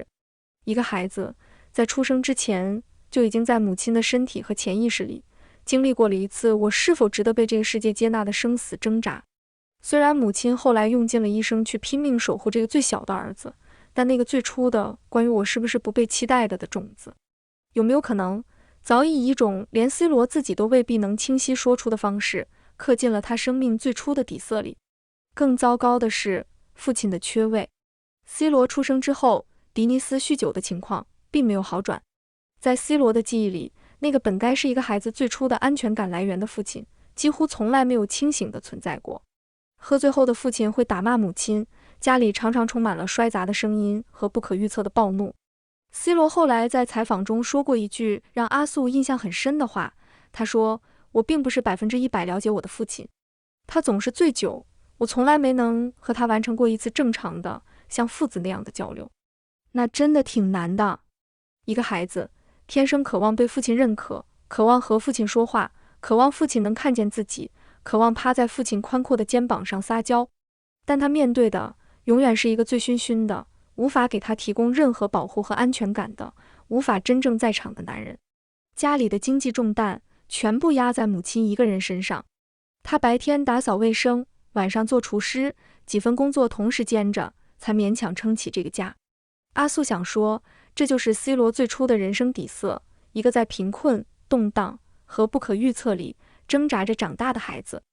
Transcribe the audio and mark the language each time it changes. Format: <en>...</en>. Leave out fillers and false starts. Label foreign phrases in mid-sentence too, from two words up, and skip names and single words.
<zh>一個孩子在出生之前，就已經在母親的身體和潛意識裡，經歷過了一次我是否值得被這個世界接納的生死掙扎。雖然母親後來用盡了一生去拼命守護這個最小的兒子，但那個最初的關於我是不是不被期待的種子，有沒有可能早已以一種連 C 羅自己都未必能清晰說出的方式，刻進了他生命最初的底色裡。更糟糕的是，父親的缺位。C 羅出生之後，迪尼斯酗酒的情況並沒有好轉。在 C 羅的記憶裡，那個本該是一個孩子最初的安全感來源的父親，幾乎從來沒有清醒地存在過。喝醉後的父親會打罵母親，家裡常常充滿了摔砸的聲音和不可預測的暴怒。C 羅後來在採訪中說過一句讓阿素印象很深的話，他說：“我並不是100%了解我的父親，他總是醉酒，我從來沒能和他完成過一次正常的像父子那樣的交流。” 那真的挺難的。一個孩子天生渴望被父親認可，渴望和父親說話，渴望父親能看見自己，渴望趴在父親寬闊的肩膀上撒嬌，但他面對的永遠是一個醉醺醺的，無法給他提供任何保護和安全感的，無法真正在場的男人。家裡的經濟重擔全部壓在母親一個人身上，他白天打掃衛生，晚上做廚師，幾份工作同時兼着，才勉強撐起這個家。阿素想說，這就是 C 羅最初的人生底色，一個在貧困、動盪和不可預測裡掙扎着長大的孩子。</zh>